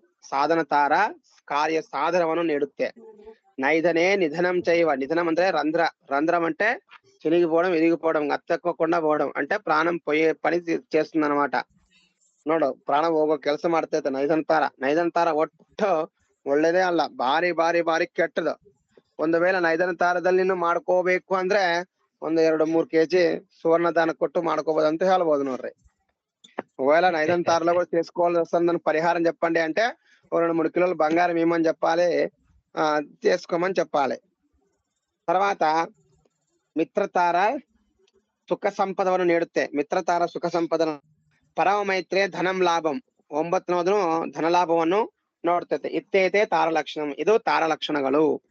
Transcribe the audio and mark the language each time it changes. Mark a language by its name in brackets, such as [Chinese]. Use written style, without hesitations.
[Kannada] ಸಾಧನ ತಾರ ಕಾರ್ಯ ಸಾಧನವನ್ನು ನೀಡುತ್ತೆ. [Telugu] నైదనే నిధనం చైవ, నిధనం అంటే రంధ్రం అంటే చినిగిపోవడం, ఇరిగిపోవడం, అత్తకోకుండా పోవడం, అంటే ప్రాణం పోయే పని చేస్తుంది అనమాట. [Kannada] ನೋಡು, ಪ್ರಾಣ ಹೋಗೋ ಕೆಲಸ ಮಾಡ್ತೈತೆ ನೈದನ ತಾರ ಒಟ್ಟು ಒಳ್ಳೇದೇ ಅಲ್ಲ, ಬಾರಿ ಕೆಟ್ಟದು. ಒಂದು ವೇಳೆ ನೈದನ ತಾರದಲ್ಲಿ ಮಾಡ್ಕೋಬೇಕು ಅಂದ್ರೆ 1-2-3 kg ಸುವರ್ಣ ದಾನ ಕೊಟ್ಟು ಮಾಡ್ಕೋಬಹುದು ಅಂತ ಹೇಳ್ಬೋದು ನೋಡ್ರಿ. [Telugu] ఒకవేళ నైదన తారలో కూడా చేసుకోవాల్సి వస్తుందని పరిహారం చెప్పండి అంటే 2-3 కిలోలు బంగారం ఇవ్వమని చెప్పాలి, చేసుకోమని చెప్పాలి. తర్వాత మిత్రతార సుఖ సంపదವನ್ನು ನೀಡುತ್ತೆ. [Kannada] ಮಿತ್ರತಾರ ಸುಖ ಸಂಪದನ. ಪರಮ ಮೈತ್ರಿ ಧನಂ ಲಾಭಂ, 9ನೇದು ಧನ ಲಾಭವನ್ನು ನೋಡ್ತೈತೆ. ಇತ್ತೇತೆ ತಾರ ಲಕ್ಷಣಂ, ಇದು ತಾರ ಲಕ್ಷಣಗಳು.